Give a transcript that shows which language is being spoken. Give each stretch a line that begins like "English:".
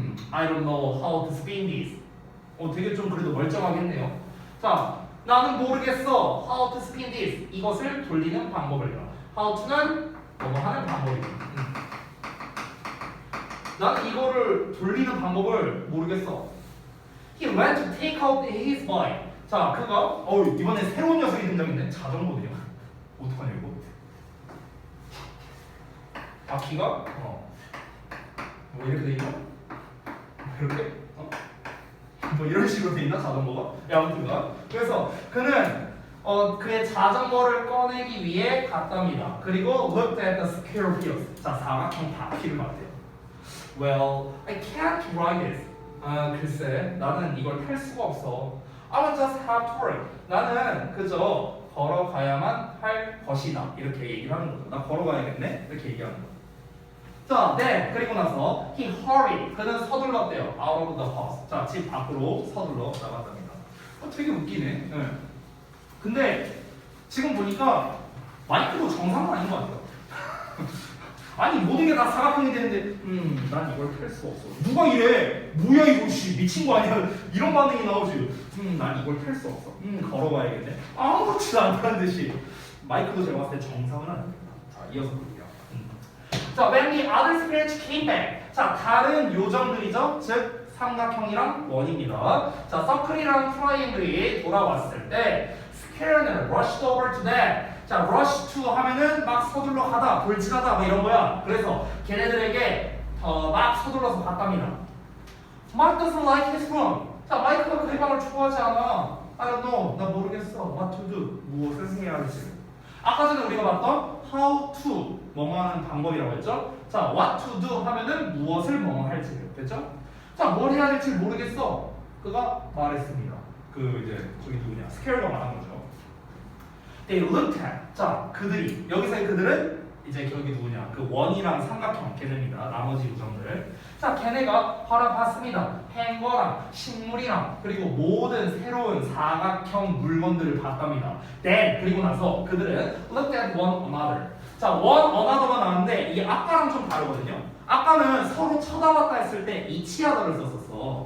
English: I don't know how to spin this.
Korean: 되게 좀 그래도 멀쩡하겠네요. 자, 나는 모르겠어.
English: How to spin this.
Korean: 이것을 돌리는 방법을요. How to는 뭐뭐 하는 방법이에요. 나는 이거를 돌리는 방법을 모르겠어.
English: He went to take out his bike.
Korean: 자, 그가 이번에 새로운 녀석이 등장했네. 자전거네요. 어떡하냐 이거? 바퀴가 뭐 이렇게 돼 있나? 이렇게? 뭐 이런 식으로 돼 있나 자전거가? 아무튼가. 그래서 그는 그의 자전거를 꺼내기 위해 갔답니다. 그리고
English: looked at the square wheels.
Korean: 자, 사각형 바퀴를 봤대요.
English: Well, I can't ride this.
Korean: 글쎄, 나는 이걸 탈 수가 없어.
English: I will just have to work.
Korean: 나는 그저 걸어가야만 할 것이다. 이렇게 얘기를 하는 거죠. 나 걸어가야겠네? 이렇게 얘기하는 거죠. 자, 네. 그리고 나서
English: he hurried.
Korean: 그는 서둘렀대요.
English: Out of the house.
Korean: 자, 집 밖으로 서둘러 나갔답니다. 되게 웃기네. 네. 근데 지금 보니까 마이크도 정상은 아닌 것 같아요. 아니 모든 게 다 사각형이 되는데 난 이걸 탈 수 없어. 누가 이래? 뭐야 이거 미친 거 아니야? 이런 반응이 나오지. 난 이걸 탈 수 없어. 걸어가야겠네. 아무렇지도 않다는 듯이. 마이크도 제가 봤을 때 정상은 아닙니다. 자, 이어서 볼게요. 자,
English: when the other squares came back.
Korean: 자, 다른 요정들이죠. 즉 삼각형이랑 원입니다. 자, 서클이랑 트라이앵글이 돌아왔을 때 square는
English: rushed over to them.
Korean: 자, rush to 하면은 막 서둘러 가다, 돌진하다 뭐 이런 거야. 그래서 걔네들에게 막 서둘러서 갔답니다.
English: Mike doesn't like his room.
Korean: 자, 마이크가 그 방을 좋아하지 않아.
English: I don't know.
Korean: 나 모르겠어.
English: What to do.
Korean: 무엇을 해야 할지. 아까 전에 우리가 봤던 how to 뭐뭐 하는 방법이라고 했죠. 자, what to do 하면은 무엇을 뭐뭐 할지. 됐죠? 자, 뭘 해야 될지 모르겠어. 그가 말했습니다. 이제 저기 누구냐? 스퀘어가 말한 거죠.
English: They looked at.
Korean: 자, 그들이 여기서의 그들은 이제 저기 누구냐? 그 원이랑 삼각형 걔네입니다. 나머지 요정들. 자, 걔네가 바라봤습니다. 행거랑 식물이랑 그리고 모든 새로운 사각형 물건들을 봤답니다. Then 그리고 나서 그들은
English: looked at one another.
Korean: 자, one another가 나왔는데 이게 아까랑 좀 다르거든요. 아까는 서로 쳐다봤다 했을 때 each other를 썼었어.